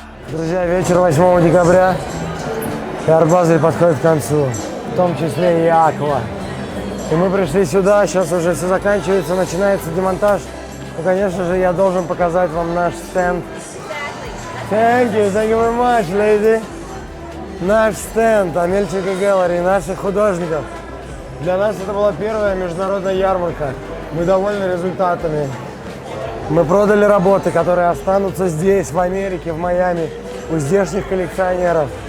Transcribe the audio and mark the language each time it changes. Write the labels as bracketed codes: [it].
[ru] Друзья, вечер 8 декабря, и Арт-Базель подходит к концу, в том числе и Аква. И мы пришли сюда, сейчас уже все заканчивается, начинается демонтаж. Ну, конечно же, я должен показать вам наш стенд. [en] Thank you very much, lady. [ru] Наш стенд, Амельченко Gallery, наших художников. Для нас это была первая международная ярмарка. Мы довольны результатами. Мы продали работы, которые останутся здесь, в Америке, в Майами, у здешних коллекционеров.